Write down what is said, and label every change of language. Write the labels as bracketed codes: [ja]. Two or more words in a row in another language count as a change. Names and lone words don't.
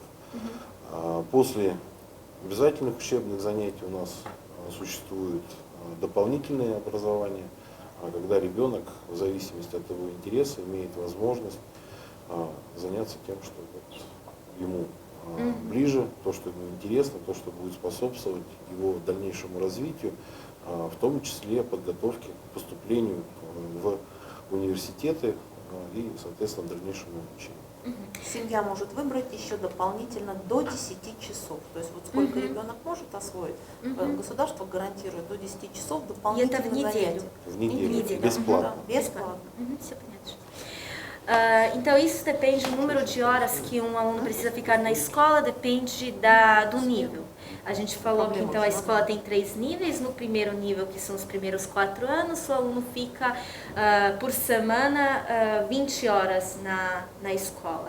[ru] После обязательных учебных занятий у нас существует дополнительное образование, когда ребенок в зависимости от его интереса имеет возможность заняться тем, что ему ближе, то, что ему интересно, то, что будет способствовать его дальнейшему развитию, в том числе подготовке к поступлению в университеты и, соответственно, дальнейшему обучению. Семья может выбрать еще дополнительно до 10 часов. То есть вот сколько ребенок может освоить, государство гарантирует до 10 часов дополнительных занятий. В неделю, бесплатно. Бесплатно. Все понятно. [pt] Então, isso depende do número de horas que um aluno precisa ficar na escola, depende do nível. A gente falou que então a escola tem 3 níveis. No primeiro nível, que são os primeiros 4 anos, o aluno fica por semana 20 horas na escola.